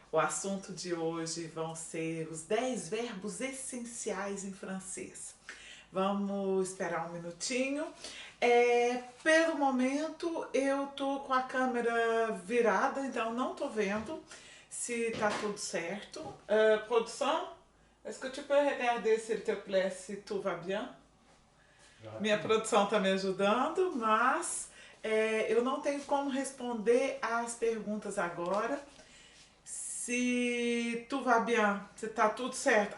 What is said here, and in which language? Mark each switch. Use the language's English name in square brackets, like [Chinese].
[Portuguese] O assunto de hoje vão ser os 10 verbos essenciais em francês. Vamos esperar um minutinho. Pelo momento, eu tô com a câmera virada, então não tô vendo se tá tudo certo. [French] Produção, est-ce que tu peux regarder, s'il te plaît, si tout va bien? [Portuguese] Minha produção está me ajudando, mas eu não tenho como responder as perguntas agora. Se tu vai bem, se tá tudo certo.